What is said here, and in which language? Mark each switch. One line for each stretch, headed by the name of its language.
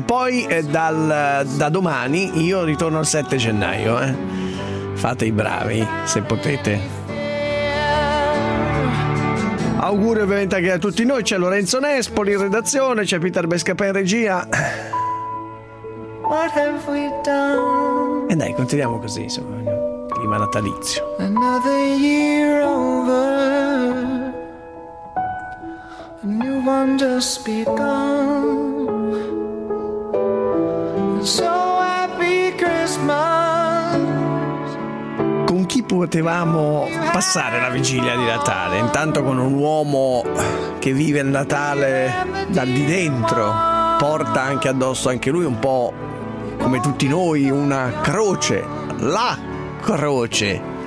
Italian: Poi da domani io ritorno il 7 gennaio, Fate i bravi se potete. auguri ovviamente anche a tutti noi. C'è Lorenzo Nespoli in redazione, c'è Peter Bescapè in regia.
English: What have we done?
Italian: E dai, continuiamo così, insomma, clima natalizio.
English: Another year over, a new one just begun. So happy Christmas.
Italian: Con chi potevamo passare la vigilia di Natale? Intanto con un uomo che vive il Natale dal di dentro, porta anche addosso anche lui un po', come tutti noi, una croce, la croce.